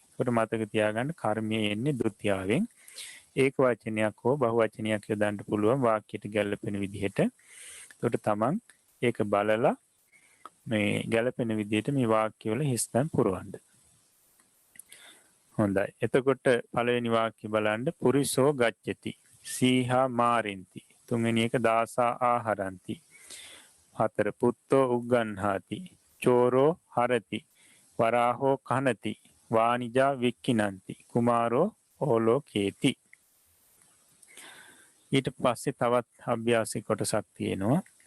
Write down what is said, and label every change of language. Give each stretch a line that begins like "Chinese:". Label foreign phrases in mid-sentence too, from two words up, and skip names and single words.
Sinhala: ඒකට මතක තියාගන්න කර්මයේ එන්නේ ද්විතියාවෙන්. ඒක වචනයක් හෝ බහු වචනයක් යොදන්න පුළුවන් වාක්‍යයට ගැලපෙන විදිහට. ඒකට තමන් ඒක බලලා මේ ගැලපෙන විදිහට මේ වාක්‍යවල හිස්තැන් පුරවන්න. හොඳයි. එතකොට පළවෙනි වාක්‍ය බලන්න
Pali: පුරිසෝ ගච්ඡති. සීහා මාරින්ති.
Sinhala: තුන්වෙනි එක
Pali: දාසා ආහරಂತಿ. 4 පුත්තෝ උග්ගන්හාති. චෝරෝ හරති. වරාහෝ කනති. වානිජා වික්කිනන්ති. කුමාරෝ ඕලෝකේති.
Sinhala: ඊට පස්සේ තවත් අභ්‍යාසික කොටසක් තියෙනවා.